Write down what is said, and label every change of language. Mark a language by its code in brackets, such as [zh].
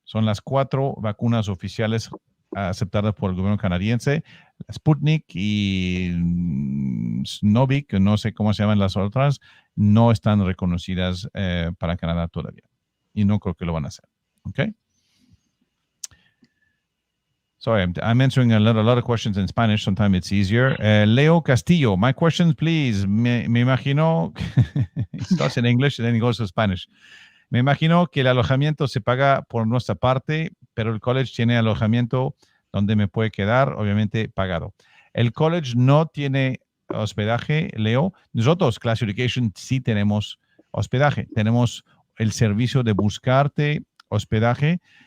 [es] Son las 4 vacunas oficiales aceptadas por el gobierno canadiense. Sputnik y Novik, que no sé cómo se llaman las otras, no están reconocidas para Canadá todavía. Y no creo que lo van a hacer. [en] Okay? Sorry, I'm answering a lot of questions in Spanish. Sometimes it's easier. Leo Castillo, my questions, please. [es] Me imagino, [en] it starts in English and then it goes to Spanish. [es] Me imagino que el alojamiento se paga por nuestra parte, pero el college tiene alojamiento donde me puede quedar, obviamente pagado. El college no tiene hospedaje, Leo. Nosotros, Class Education, sí tenemos hospedaje. Tenemos el servicio de buscarte hospedaje.